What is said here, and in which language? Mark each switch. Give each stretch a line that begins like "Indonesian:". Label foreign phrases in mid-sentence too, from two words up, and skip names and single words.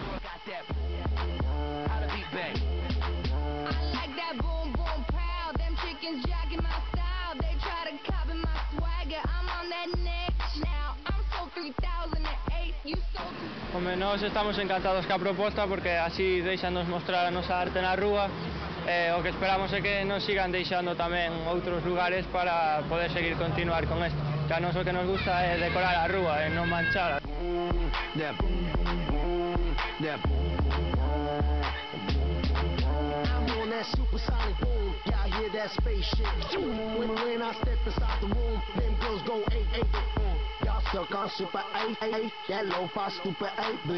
Galician: Home, nós estamos encantados ca proposta porque así deixanos mostrar a nosa arte na rúa. O que esperamos é que nos sigan deixando tamén outros lugares para poder seguir continuar con isto. Que a nos o que nos gusta é decorar a rúa e non manchar.
English: That supersonic boom, y'all hear that spaceship? When I step inside the room, them girls go 8-8. Y'all stuck on super 8-8, that lo-fi stupid 8-bit.